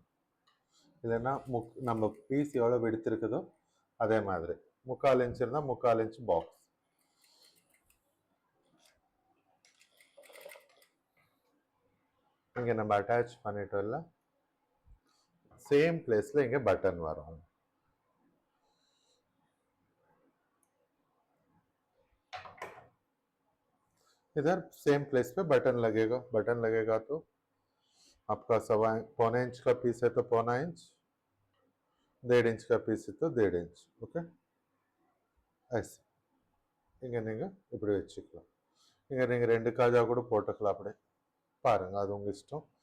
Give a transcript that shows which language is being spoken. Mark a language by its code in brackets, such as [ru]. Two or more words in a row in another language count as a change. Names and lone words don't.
[ta] இல்லைன்னா நம்ம பீஸ் எவ்வளோ எடுத்துருக்குதோ அதே மாதிரி 3/4 inch இருந்தால் 3/4 inch பாக்ஸ். இங்கே நம்ம அட்டாச் பண்ணிட்டோம்ல, [en] same placeில் [ta] இங்கே பட்டன் வரும். [hi] इधर [en] same place [hi] पे बटन लगेगा. बटन लगेगा तो आपका 1/4 inch का पीस है तो 1/4 inch, 1.5 inch का पीस है तो 1.5 inch. [ta] ஓகே, ஐஸ் இங்கே நீங்கள் இப்படி வச்சுக்கலாம். இங்கே நீங்கள் 2 காஜா கூட போட்டுக்கலாம். அப்படி பாருங்கள், அது உங்கள் இஷ்டம்.